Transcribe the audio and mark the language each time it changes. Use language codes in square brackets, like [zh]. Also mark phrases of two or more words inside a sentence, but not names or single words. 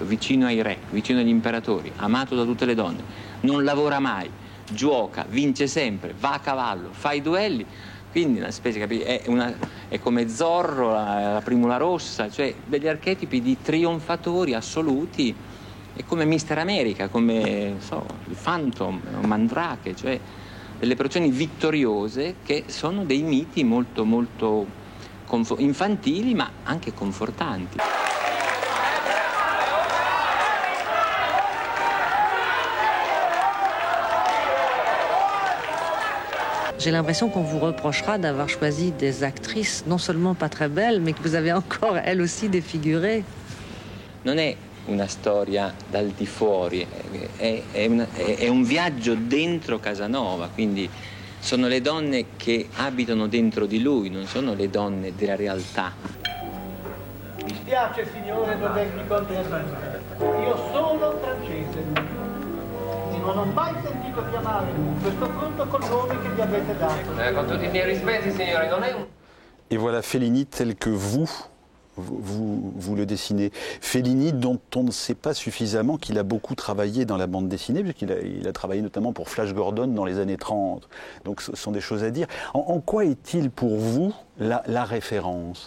[it] vicino ai re, vicino agli imperatori, amato da tutte le donne, non lavora mai, gioca, vince sempre, va a cavallo, fa i duelli, quindi una specie, è come Zorro, la Primula Rossa, cioè degli archetipi di trionfatori assoluti, è come Mister America, come il Phantom, Mandrake, cioè delle persone vittoriose che sono dei miti molto molto infantili ma anche confortanti. [fr] J'ai l'impression qu'on vous reprochera d'avoir choisi des actrices non seulement pas très belles, mais que vous avez encore, elles aussi, défigurées. [it] Non è una storia dal di fuori, è un viaggio dentro Casanova, quindi sono le donne che abitano dentro di lui, non sono le donne della realtà. Mi spiace, signore Dovecchi Contessa, io sono francese. Non ho mai sentito chiamare questo frutto col nome che vi avete dato. Con tutti i miei rispetti, signore, non è un... [fr] Et voilà Fellini tel que vous le dessinez. Fellini dont on ne sait pas suffisamment qu'il a beaucoup travaillé dans la bande dessinée, puisqu'il a travaillé notamment pour Flash Gordon dans les années 30. Donc ce sont des choses à dire. En quoi est-il pour vous la référence?